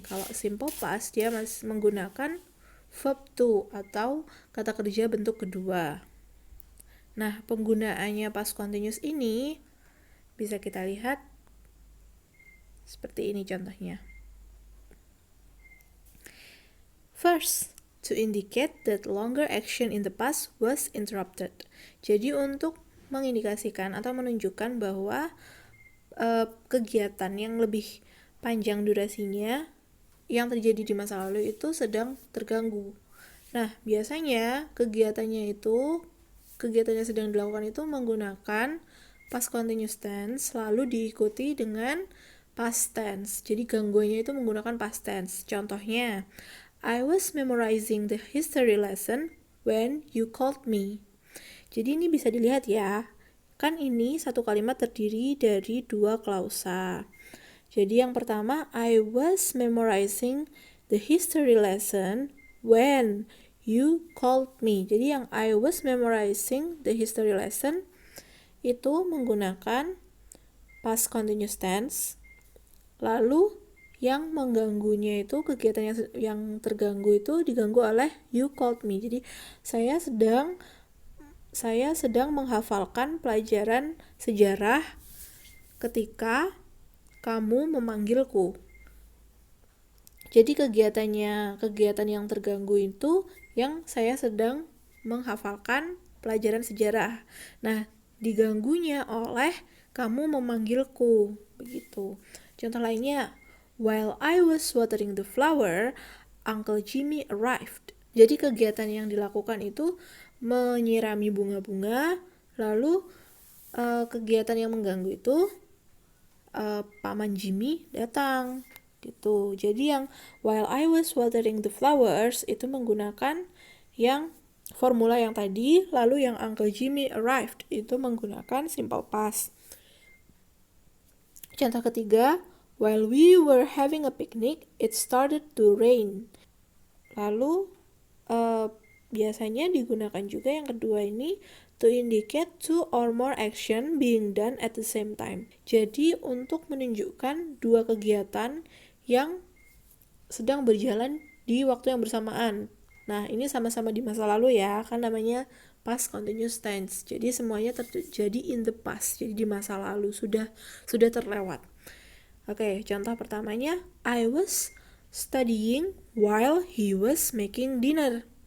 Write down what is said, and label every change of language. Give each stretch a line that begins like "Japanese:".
Indonesian: Kalau simple past dia masih menggunakan verb to atau kata kerja bentuk kedua. Nah, penggunaannya past continuous ini bisa kita lihat seperti ini contohnya.
English: First, to indicate that longer action in the past was interrupted.
Indonesian: Jadi untuk mengindikasikan atau menunjukkan bahwa kegiatan yang lebih panjang durasinya yang terjadi di masa lalu itu sedang terganggu. Nah, biasanya kegiatan yang sedang dilakukan itu menggunakan past continuous tense lalu diikuti dengan past tense. Jadi gangguannya itu menggunakan past tense.
English: Contohnya, I was memorizing the history lesson when you called me.
Indonesian: Jadi ini bisa dilihat ya. Kan ini satu kalimat terdiri dari dua klausa. Jadi yang pertama,
English: I was memorizing the history lesson when you called me.
Indonesian: Jadi yang
English: I was memorizing the history lesson
Indonesian: itu menggunakan past continuous tense. Lalu yang mengganggunya itu, kegiatan yang terganggu itu diganggu oleh
English: you called me.
Indonesian: Jadi saya sedang menghafalkan pelajaran sejarah ketika kamu memanggilku. Jadi kegiatan yang terganggu itu yang saya sedang menghafalkan pelajaran sejarah. Nah, diganggunya oleh kamu memanggilku, begitu. Contoh lainnya,
English: while I was watering the flower, Uncle Jimmy arrived.
Indonesian: Jadi kegiatan yang dilakukan itu menyirami bunga-bunga, lalu kegiatan yang mengganggu itu Paman Jimmy datang gitu. Jadi yang
English: while I was watering the flowers
Indonesian: itu menggunakan yang formula yang tadi, lalu yang
English: Uncle Jimmy arrived
Indonesian: itu menggunakan simple past. Contoh ketiga,
English: while we were having a picnic, it started to rain.
Indonesian: Lalu biasanya digunakan juga yang kedua ini
English: to indicate two or more action being done at the same time.
Indonesian: Jadi untuk menunjukkan dua kegiatan yang sedang berjalan di waktu yang bersamaan. Nah, ini sama-sama di masa lalu ya, kan namanya past continuous tense. Jadi semuanya terjadi
English: in the past,
Indonesian: jadi di masa lalu, sudah terlewat.
English: Oke,
Indonesian: contoh pertamanya,
English: I was studying while he was making dinner.